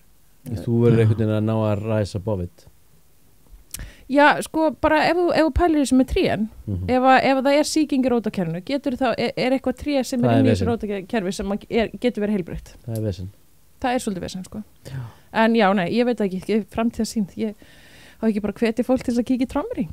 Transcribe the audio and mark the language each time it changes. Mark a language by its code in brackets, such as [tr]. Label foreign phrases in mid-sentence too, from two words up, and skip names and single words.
[is] Þú verður einhvern veginn að ná að [en] rise above it. [is] Já, sko, bara ef þú pælir þessu með trén, ef það er sýking í rótakerfinu, getur það, er eitthvað tré sem Það er er inn í vesen. þessu rótakerfi sem getur verið heilbrigt. Það er vesen. Það er svolítið vesen, sko. Já. En já, nei, ég veit ekki framtíða sín, ég á ekki bara hvetja fólk til þess að kíkja í Trammering.